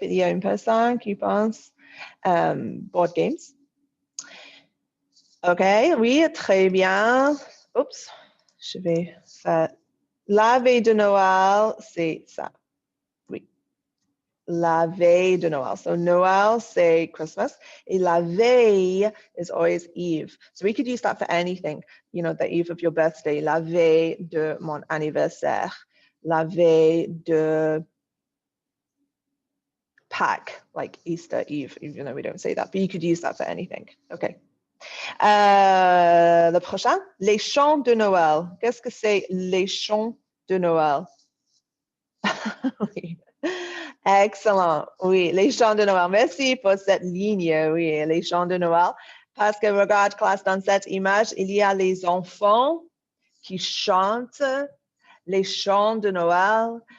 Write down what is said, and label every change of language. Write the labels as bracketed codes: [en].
[fr] Il y a une personne qui pense [en] board games. [fr] OK, oui, très bien. Oups, je vais faire. La veille de Noël, c'est ça. Oui. La veille de Noël. So Noël, c'est Christmas. Et la veille [en] is always Eve. So we could use that for anything. You know, the eve of your birthday. [fr] La veille de mon anniversaire. La veille de Pâques, [en] like Easter Eve, even though we don't say that, but you could use that for anything. Okay. [fr] Le prochain, les chants de Noël. Qu'est-ce que c'est les chants de Noël? Oui. Excellent. Oui, les chants de Noël. Merci pour cette ligne. Oui, les chants de Noël. Parce que regarde, classe, dans cette image, il y a les enfants qui chantent les chants de Noël.